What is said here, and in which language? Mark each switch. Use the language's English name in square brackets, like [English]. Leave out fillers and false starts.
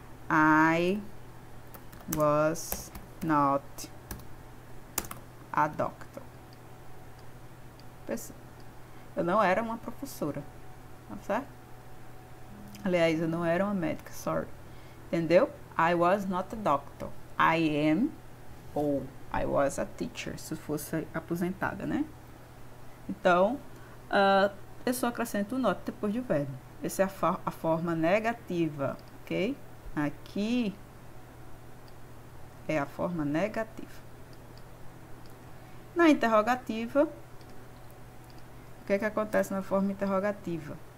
[English] I was not a doctor. [Portuguese] Eu não era uma professora. Tá certo? Aliás, eu não era uma médica. [English] Sorry. [Portuguese] Entendeu? [English] I was not a doctor. I am ou I was a teacher, [Portuguese] se fosse aposentada, né? Então, eu só acrescento o not depois do verbo. Essa é a forma negativa, ok? Aqui é a forma negativa. Na interrogativa, o que é que acontece na forma interrogativa?